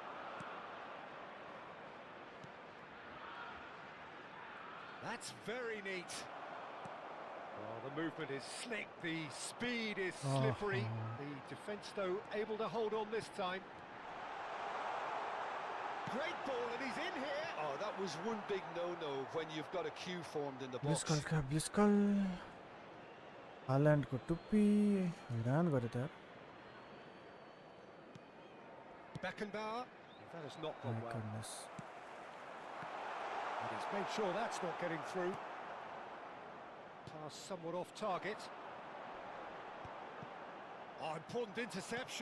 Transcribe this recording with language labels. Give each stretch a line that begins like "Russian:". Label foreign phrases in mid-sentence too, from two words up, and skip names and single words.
English: That's very neat. Oh, the movement is slick, the speed is slippery. The defence, though, able to hold on this time. Great ball, and he's in here. Oh, that was one big no-no when you've got a queue formed in the ब्लू box.
Nepali: स्कल का
English: blue skull
Nepali: हाल्यान्ड को टुप्पी हैरान गर्यो त यार.
English: Beckenbauer. That has not gone My well. goodness. And he's made sure that's not getting through. Pass somewhat off target. Oh, important interception.